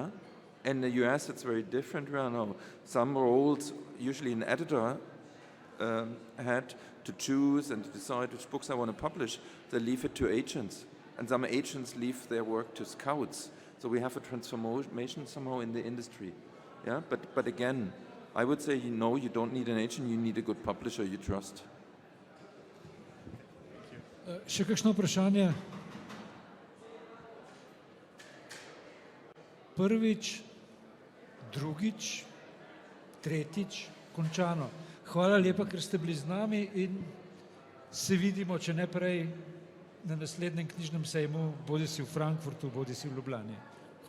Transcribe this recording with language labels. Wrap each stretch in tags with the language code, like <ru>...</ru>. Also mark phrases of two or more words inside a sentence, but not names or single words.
<en>In the US, it's very different right now. Some roles, usually an editor had to choose and to decide which books I want to publish. They leave it to agents. And some agents leave their work to scouts. So we have a transformation somehow in the industry. Yeah? But again, I would say, no, you don't need an agent, you need a good publisher you trust.</en> <sl>Še kakšno vprašanje? Prvič, drugič, tretjič, končano. Hvala lepa, ker ste bili z nami in se vidimo, če ne prej, na naslednjem knjižnem sejmu, bodisi v Frankfurtu, bodisi v Ljubljani.</sl>